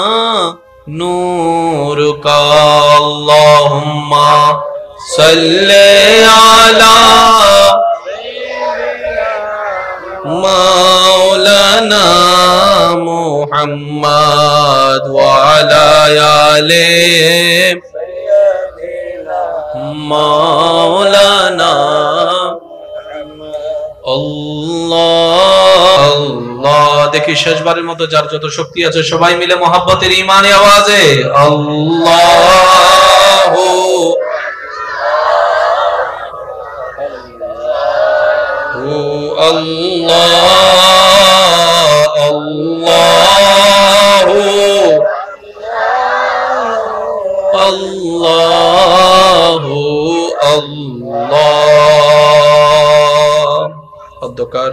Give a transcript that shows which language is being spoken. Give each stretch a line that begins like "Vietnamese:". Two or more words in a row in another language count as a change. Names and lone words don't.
Urdu: نور کا
Arabic: اللہم صلی علی مولانا محمد وعلی آل مولانا
Bangla: আল্লাহ দেখি শেষবারের মতো যার যত শক্তি আছে সবাই মিলে মোহাব্বতের ঈমানে আওয়াজে আল্লাহু আল্লাহ আল্লাহু আল্লাহু আল্লাহ অধ্যকার